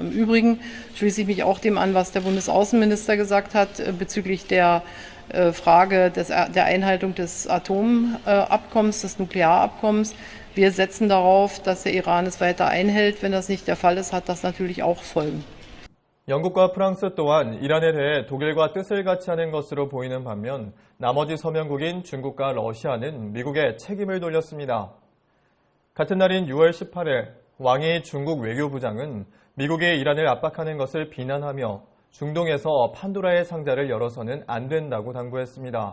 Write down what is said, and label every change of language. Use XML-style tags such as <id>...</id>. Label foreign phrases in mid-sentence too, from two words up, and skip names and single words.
<de>Im Übrigen schließe ich mich auch dem an, was der Bundesaußenminister gesagt hat bezüglich der Frage der Einhaltung des Atomabkommens, des Nuklearabkommens. Wir setzen darauf, dass der Iran es weiter einhält. Wenn das nicht der Fall ist, hat das natürlich auch Folgen.</de> <ko>영국과 프랑스 또한 이란에 대해 독일과 뜻을 같이 하는 것으로 보이는 반면 나머지 서명국인 중국과 러시아는 미국에 책임을 돌렸습니다. 같은 날인 6월 18일 왕이 중국 외교부장은 미국이 이란을 압박하는 것을 비난하며 중동에서 판도라의 상자를 열어서는 안 된다고 당부했습니다.</ko>